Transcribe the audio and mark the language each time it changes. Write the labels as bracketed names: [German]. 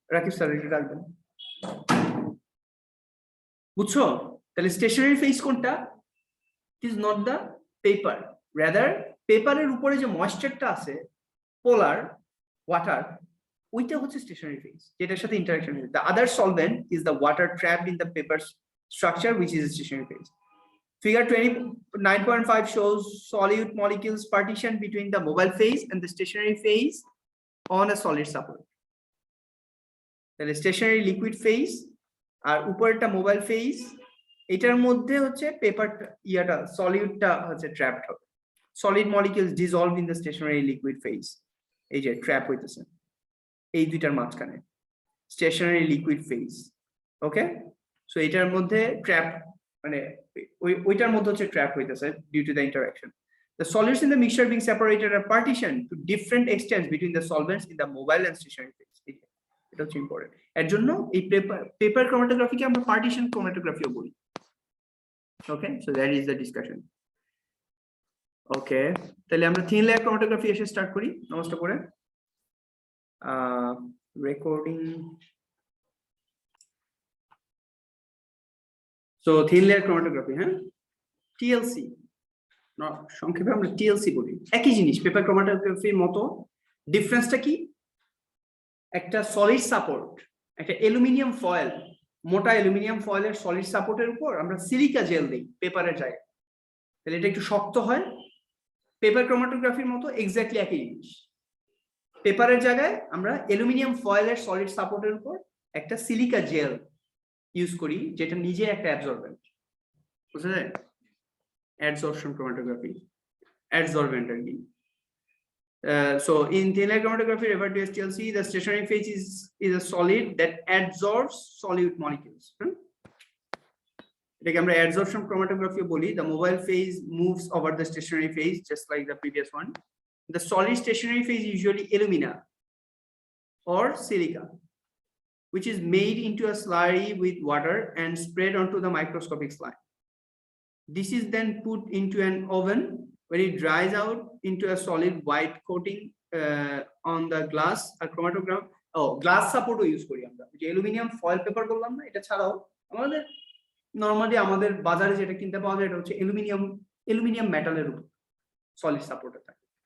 [Bangla] Rakib sir এটা রাখবেন, বুঝছো? তাহলে স্টেশনারি ফেজ কোনটা? [English] it is not the paper, [Bangla] rather পেপারের উপরে যে ময়েশ্চারটা আছে, পোলার ওয়াটার, ওইটা হচ্ছে স্টেশনারি ফেজ, যেটার সাথে ইন্টারঅ্যাকশন হয়। [English] The other solvent is the water trapped in the paper structure, which is a stationary phase. Figure 29.5 shows solute molecules partition between the mobile phase and the stationary phase on a solid support. [Bangla] তাহলে stationery liquid phase আর উপরেরটা mobile phase, এটার মধ্যে হচ্ছে paper ইয়াটা সলিউটটা হচ্ছে trapped হবে। [English] solid molecules dissolve in the stationary liquid phase, [Bangla] এই যে ট্র্যাপ হইতেছে এই দুইটার মাঝখানে, স্টেশনারি লিকুইড ফেজ। ওকে, সো এটার মধ্যে ট্র্যাপ, মানে ওইটার মধ্যে হচ্ছে ট্র্যাপ হইতেছে [English] Due to the interaction. The solids in the mixture being separated are partitioned to different extents between the solvents in the mobile and stationary phase. [Bangla] এটা হচ্ছে important. এর জন্য এই পেপার ক্রোমাটোগ্রাফিকে আমরা পার্টিশন ক্রোমাটোগ্রাফিও বলি। ওকে, [English] So that is the discussion. [Bangla] ওকে, তাহলে আমরা thin layer chromatography এসে স্টার্ট করি নমস্কার করে। Recording, so thin layer chromatography, হ্যাঁ, টিএলসি সংক্ষেপে আমরা টিএলসি বলি। একই জিনিস, পেপার ক্রোমাটোগ্রাফির মতো। ডিফারেন্সটা কি? একটা সলিড সাপোর্ট, একটা অ্যালুমিনিয়াম ফয়েল, মোটা অ্যালুমিনিয়াম ফয়েলের সলিড সাপোর্টের উপর আমরা সিলিকা জেল দিই পেপারের জায়গায়, তাহলে এটা একটু শক্ত হয়। পেপার ক্রোমাটোগ্রাফির মতো এক্স্যাক্টলি একই জিনিস, পেপারের জায়গায় আমরা অ্যালুমিনিয়াম ফয়েলের সলিড সাপোর্টের উপর একটা সিলিকা জেল ইউজ করি, যেটা নিজে একটা অ্যাবজর্বেন্ট, বুঝা যায়? অ্যাডসর্পশন ক্রোমাটোগ্রাফি, অ্যাডসর্বেন্ট আর কি। [English] So in thin layer chromatography referred to as TLC, the stationary phase is a solid that absorbs solute molecules. [Bangla] এটাকে আমরা adsorption chromatography বলি। [English] The mobile phase moves over the stationary phase just like the previous one. The solid stationary phase is usually alumina or silica, which is made into a slurry with water and spread onto the microscopic slide. This is then put into an oven. When it dries out into a solid white coating on the glass, a chromatograph, [Bangla] glass support use করি আমরা, যে aluminium foil paper বললাম না, এটা ছাড়াও আমাদের normally আমাদের বাজারে যেটা কিনতে পাওয়া যায়, এটা হচ্ছে অ্যালুমিনিয়াম মেটালের উপর সলিড সাপোর্টে থাকে।